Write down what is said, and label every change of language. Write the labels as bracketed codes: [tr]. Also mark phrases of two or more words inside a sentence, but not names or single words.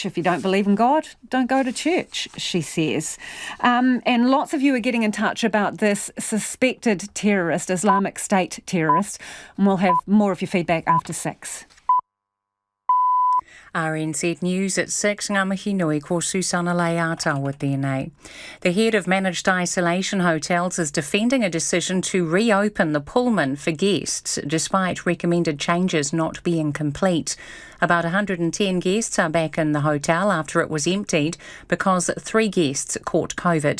[en] If you don't believe in God, don't go to church, she says. And lots of you are getting in touch about this suspected terrorist, Islamic State terrorist. And we'll have more of your feedback after 6. RNZ News at 6, [mi] ngā mihi nui ko Susana Leata [en] with DNA. The head of managed isolation hotels is defending a decision to reopen the Pullman for guests, despite recommended changes not being complete. About 110 guests are back in the hotel after it was emptied because 3 guests caught COVID.